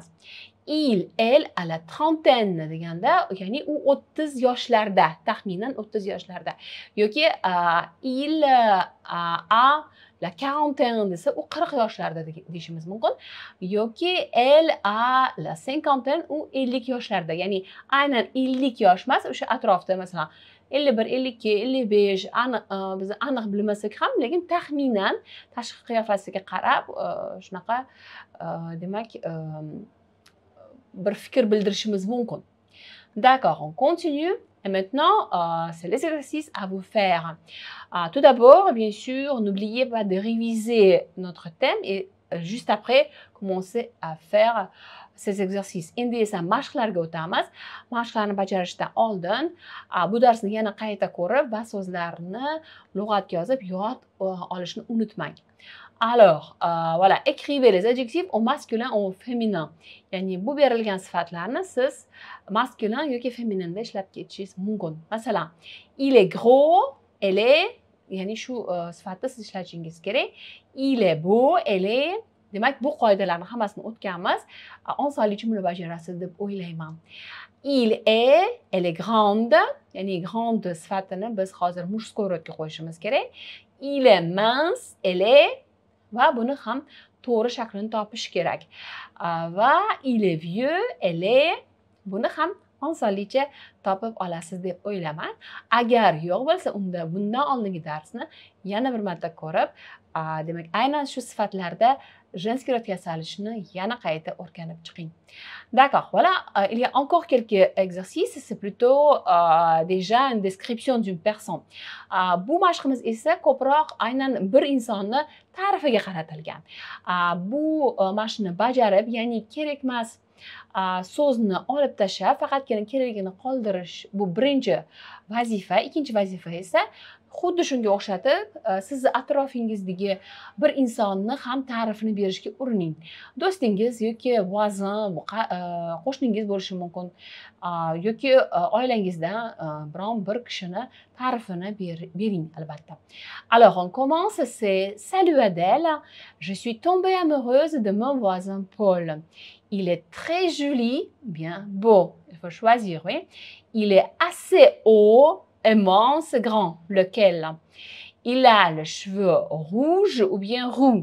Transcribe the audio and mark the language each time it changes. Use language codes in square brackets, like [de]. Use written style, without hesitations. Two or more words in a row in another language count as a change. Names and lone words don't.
[fr] Elle a la trentaine [uz] deganda, ya'ni u 30 yoshlarda, taxminan 30 yoshlarda. Yoki [fr] il a la quarantaine [uz] desa u 40 yoshlarda deyishimiz mumkin. Yoki [fr] elle a la cinquantaine [uz] u 50 yoshlarda. Ya'ni aynan 50 yosh emas, o'sha atrofda masalan 51, 52, 55 biz aniq bilmasak ham, lekin taxminan tashqi qiyofasiga qarab shunaqa demak bir fikr bildirishimiz mumkin. [fr] D'accord, on continue. Et maintenant, c'est les exercices à vous faire. Tout d'abord, bien sûr, n'oubliez pas de réviser notre thème et juste après, commencer à faire ces exercices. [uz] Endi esa mashqlarga o'tamiz. Mashqlarni bajarishdan oldin bu darsni yana qayta ko'rib va so'zlarni lug'atga yozib yod olishni unutmang. [fr] Alors, voilà, écrivez les adjectifs au masculin ou au féminin. [uz] Ya'ni bu berilgan sifatlarni siz masculin yoki fémininda ishlab ketishingiz mumkin. Masalan, [fr] il est gros, elle est, [uz] ya'ni shu sifatni siz ishlatishingiz kerak. [fr] Il est beau, elle est. [uz] Demak, bu qoidalarni hammasini o'tganmiz. Osonlik jumla bajarasiz deb o'ylayman. [fr] Il est, elle est grande, [uz] ya'ni grande sifatini biz hozir [ru] мужской родга [uz] qo'yishimiz kerak. [fr] Il est mince, elle est. [uz] Va buni ham to'g'ri shaklini topish kerak. [fr] Va il est vieux, elle est. [uz] Buni ham osonlikcha topib olasiz deb o'ylayman. Agar yo'q bo'lsa, unda bundan oldingi darsni yana bir marta ko'rib, demak aynan shu sifatlarda [ru] женский род [uz] yasalishni yana qayta o'rganib chiqing. [fr] D'accord, voilà, il y a encore quelques exercices, c'est plutôt déjà une description d'une personne. [uz] Bu mashqimiz esa ko'proq aynan bir insonni ta'rifiga qaratilgan. Bu mashqni bajarib, ya'ni kerak emas so'zni olib tashlab, faqatgina kerakligini qoldirish bu birinchi vazifa. Ikkinchi vazifa esa xuddi shunga o'xshatib, sizni atrofingizdagi bir insonni ham ta'rifini berishga urining. Do'stingiz yoki vazn, qo'shningiz bo'lishi mumkin, yoki oilangizdan biron bir kishini ta'rifini bering albatta. [fr] Alors, on commence, c'est salut Adèle, je suis tombée amoureuse de mon voisin Paul. Il est très joli, bien beau. Il faut choisir, oui. Il est assez haut, immense, grand. Lequel? Il a les cheveux rouges ou bien roux.